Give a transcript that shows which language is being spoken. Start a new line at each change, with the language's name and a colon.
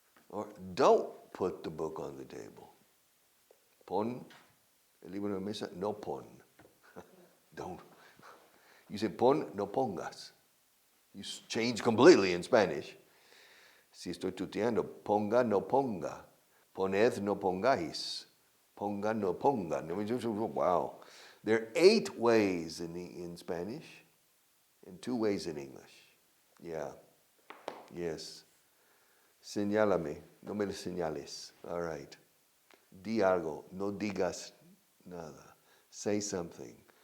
English: Or don't put the book on the table.
Spanish: Pon el libro en la mesa. No pon.
English: Don't. You say pon, no pongas. You change completely in Spanish.
Spanish: Si estoy tuteando, ponga, no ponga. Poned, no pongáis. Ponga, no ponga.
English: Wow. There are 8 ways in Spanish and 2 ways in English. Yeah. Yes.
Spanish: Señálame. No me lo señales.
English: All right.
Spanish: Di algo. No digas nada.
English: Say something.